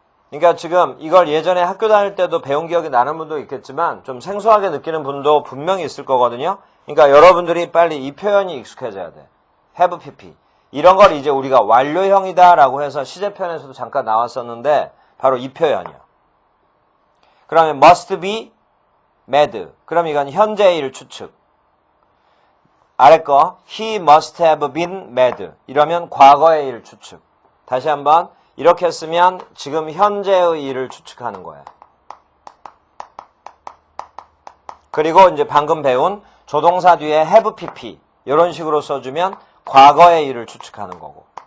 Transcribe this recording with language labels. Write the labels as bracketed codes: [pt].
[ko] 그러니까 지금 이걸 예전에 학교 다닐 때도 배운 기억이 나는 분도 있겠지만 좀 생소하게 느끼는 분도 분명히 있을 거거든요. 그러니까 여러분들이 빨리 이 표현이 익숙해져야 돼. [en] have pp. [ko] 이런 걸 이제 우리가 완료형이다 라고 해서 시제편에서도 잠깐 나왔었는데 바로 이 표현이요. [en] 그러면 must be mad. [ko] 그럼 이건 현재의 일 추측. 아래 거 [en] he must have been mad. [ko] 이러면 과거의 일 추측. 다시 한번 이렇게 쓰면 지금 현재의 일을 추측하는 거예요. 그리고 이제 방금 배운 조동사 뒤에 have pp 이런 식으로 써주면 과거의 일을 추측하는 거고.